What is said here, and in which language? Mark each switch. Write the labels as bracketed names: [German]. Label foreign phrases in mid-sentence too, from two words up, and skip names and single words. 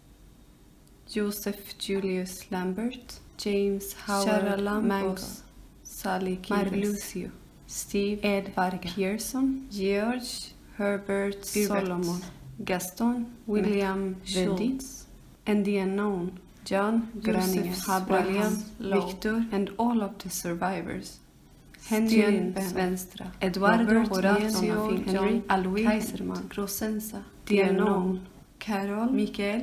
[English] Joseph Julius Lambert, James Howard Mangos, Sally Marlucio, Steve Ed Varga Pearson, George Herbert Solomon, Gaston William Schultz, and the unknown John Groningen, Abraham Victor, and all of the survivors. Henry Venstra, Eduardo Horacio Henry Alois Kaiserman, Rosensa, the unknown, Carol Mikael